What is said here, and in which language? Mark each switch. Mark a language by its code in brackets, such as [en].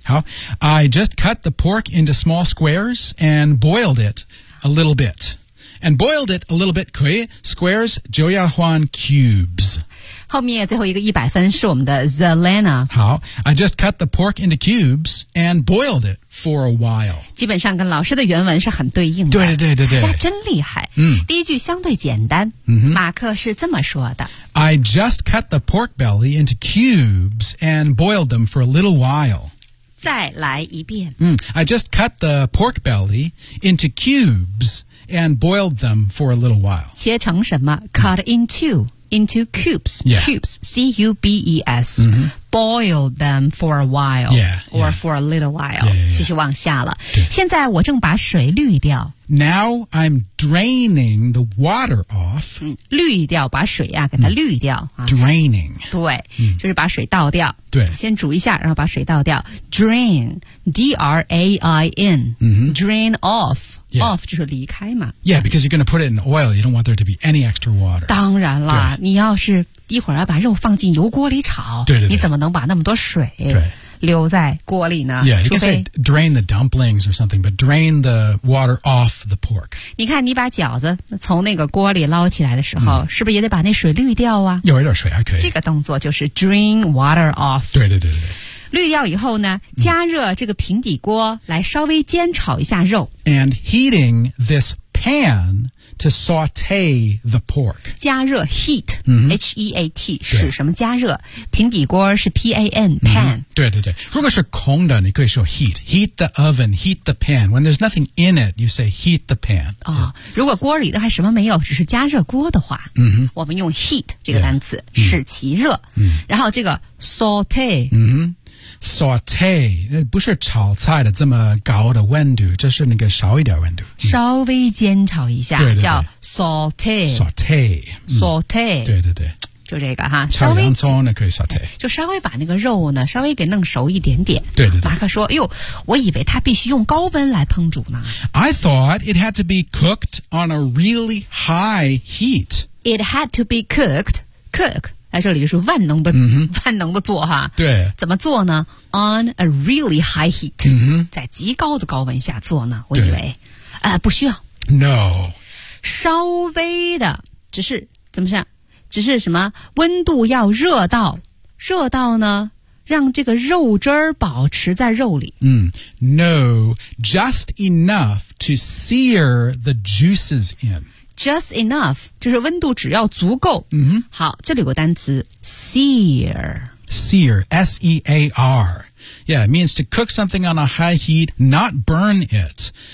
[en] 好 I just cut the pork into small squares. And boiled it a little bit. And boiled it a little bit, [zh] 可以 [en] Squares, 就要换 cubes. [zh] 后面最后一个100分是我们的 Zelena. [en] 好 I just cut the pork into cubes and boiled it for a while. [zh] 基本上跟老师的原文是很对应的。对对对对对。大家真厉害。嗯、第一句相对简单、嗯。马克是这么说的。 [en] I just cut the pork belly into cubes and boiled them for a little while. [zh] 再来一遍。 [en] Mm, I just cut the pork belly into cubes and boiled them for a little while. [zh] 切成什么 ? [en] Cut into cubes,、 yeah. cubes, C-U-B-E-S,、 mm-hmm. boiled them for a while, yeah, or yeah. for a little while. Yeah, yeah, yeah. [zh] 继续往下了。现在我正把水滤掉。 [en] Now I'm draining the water off.、 [zh] 嗯、滤掉把水啊给它滤掉。 [en] Mm. Draining.、 [zh] 啊、对、嗯、就是把水倒掉。对。先煮一下然后把水倒掉。 [en] Drain, D-R-A-I-N,、 mm-hmm. drain off. Yeah. [zh] Off 就是离开嘛。 [en] Yeah, because you're going to put it in oil. You don't want there to be any extra water. [zh] 当然啦，你要是一会儿要把肉放进油锅里炒，对对对，你怎么能把那么多水留在锅里呢？ [en] Yeah, you can say drain the dumplings or something, but drain the water off the pork. [zh] 你看，你把饺子从那个锅里捞起来的时候，是不是也得把那水滤掉啊？有一点水还可以。这个动作就是 [en] drain water off. [zh] 对对对对对。滤掉以后呢加热这个平底锅来稍微煎炒一下肉。 [en] And heating this pan to saute the pork. [zh] 加热 heat,、 mm-hmm. H-E-A-T, 使什么加热平底锅是 P-A-N, pan.、 Mm-hmm. 对对对。如果是空的你可以说 [en] heat, heat the oven, heat the pan. When there's nothing in it, you say heat the pan.、 [zh] 哦、如果锅里的还什么没有只是加热锅的话、 mm-hmm. 我们用 heat 这个单词、yeah. 使其热。 Mm-hmm. 然后这个 saute,、 mm-hmm. Saute, 不是炒菜的这么高的温度这是那个少一点温度、嗯、稍微煎炒一下对对对叫 saute [en] saute、嗯、 saute [zh] 对对对就这个哈炒洋葱呢可以 saute 就稍微把那个肉呢稍微给弄熟一点点对对对马克说哎呦我以为它必须用高温来烹煮呢 [en] I thought it had to be cooked on a really high heat It had to be cooked Cook [zh] 在这里就是万能的、 mm-hmm. 万能的做哈对怎么做呢 [en] on a really high heat、 mm-hmm. [zh] 在极高的高温下做呢我以为不需要 [en] no [zh] 稍微的只是怎么想只是什么温度要热到热到呢让这个肉汁儿保持在肉里、 mm. [en] no just enough to sear the juices in Just enough, [zh] 就是温度只要足够。嗯、mm-hmm. 好这里有个单词 ,sear. [en] Sear, S-E-A-R. Yeah, it means to cook something on a high heat, not burn it.